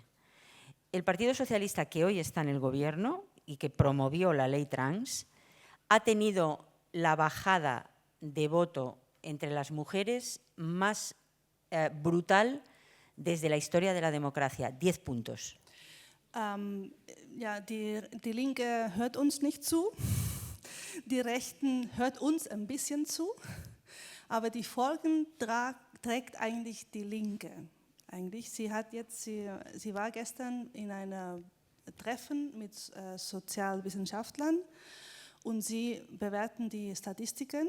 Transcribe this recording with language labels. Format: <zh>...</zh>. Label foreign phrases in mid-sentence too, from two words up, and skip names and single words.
<es>El Partido Socialista, que hoy está en el gobierno y que promovió la ley trans, ha tenido la bajada de voto entre las mujeres más brutal desde la historia de la democracia. 10 puntos.</es> <de>Ja, die Linke hört uns nicht zu, die Rechten hört uns ein bisschen zu, aber die Folgen trägt eigentlich die Linke. Eigentlich. Sie war gestern in einem Treffen mit Sozialwissenschaftlern und sie bewerten die Statistiken.</de>